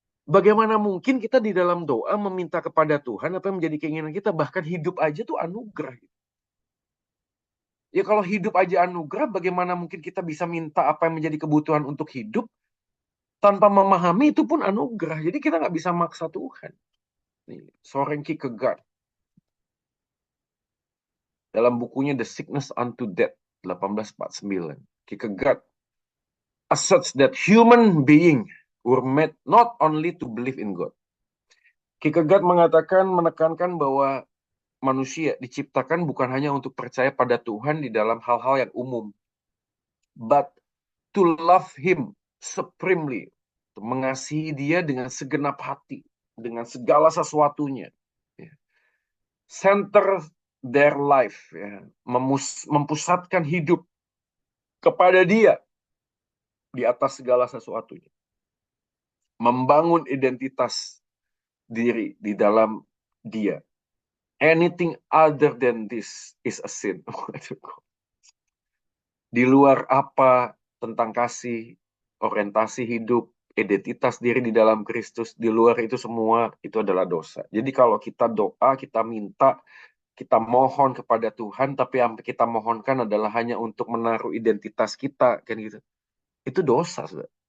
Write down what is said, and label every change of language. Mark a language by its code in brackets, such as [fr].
[id] Bagaimana mungkin kita di dalam doa meminta kepada Tuhan apa yang menjadi keinginan kita, bahkan hidup aja tuh anugerah. Ya kalau hidup aja anugerah, bagaimana mungkin kita bisa minta apa yang menjadi kebutuhan untuk hidup tanpa memahami itu pun anugerah. Jadi kita nggak bisa maksa Tuhan. Nih, [en] Soren Kierkegaard [id] dalam bukunya [en] The Sickness Unto Death 1849, Kierkegaard asserts that human being were made not only to believe in God. [id] Kierkegaard menekankan bahwa manusia diciptakan bukan hanya untuk percaya pada Tuhan di dalam hal-hal yang umum, [en] but to love Him supremely, [id] mengasihi Dia dengan segenap hati, dengan segala sesuatunya, ya. [en] Center their life, [id] ya. Mempusatkan hidup kepada Dia di atas segala sesuatunya, membangun identitas diri di dalam Dia. [en] Anything other than this is a sin. [id] Di luar apa tentang kasih, orientasi hidup, identitas diri di dalam Kristus, di luar itu semua itu adalah dosa. Jadi kalau kita doa, kita minta, kita mohon kepada Tuhan, tapi yang kita mohonkan adalah hanya untuk menaruh identitas kita, kan gitu. Itu dosa, Saudara.